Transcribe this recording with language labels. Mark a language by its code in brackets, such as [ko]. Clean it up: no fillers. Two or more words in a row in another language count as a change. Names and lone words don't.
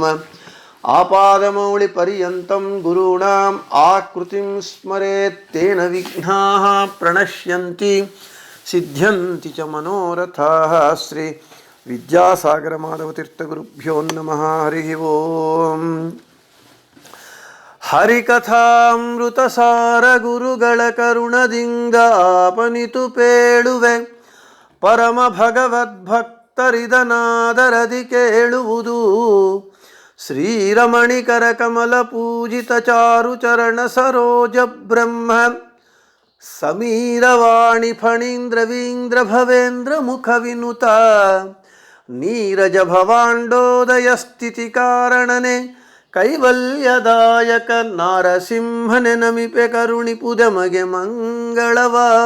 [sa] ఆపాదమౌళిపర్యంతం గురూణాం ఆకృతిం స్మరేత్ తేన విఘ్నాః ప్రణశ్యంతి సిద్ధ్యంతి చ మనోరథాః. శ్రీ విద్యాసాగర మాధవతీర్థగురుభ్యో నమః. హరి ఓం. [kn] ಹರಿಕಥಾಮೃತಸಾರ ಗುರುಗಳ ಕರುಣದಿಂಗಾಪನಿತು ಪೇಳುವೆ ಪರಮ ಭಗವದ್ಭಕ್ತರಿದನಾದರದಿ ಕೇಳುವುದು. ಶ್ರೀರಮಣಿಕರ ಕಮಲ ಪೂಜಿತ ಚಾರು ಚರಣ ಸರೋಜ ಬ್ರಹ್ಮ ಸಮೀರವಾಣಿ ಫಣೀಂದ್ರವೀಂದ್ರ ಭವೇಂದ್ರ ಮುಖ ವಿನುತ ನೀರಜ ಭವಾಂಡೋದಯ ಸ್ಥಿತಿ ಕಾರಣನೆ ಕೈವಲ್ಯದಾಯಕ ನಾರಸಿಂಹನೆ ನಮಿಪೆ ಕರುಣಿಪುದಮಗೆ ಮಂಗಳವಾ.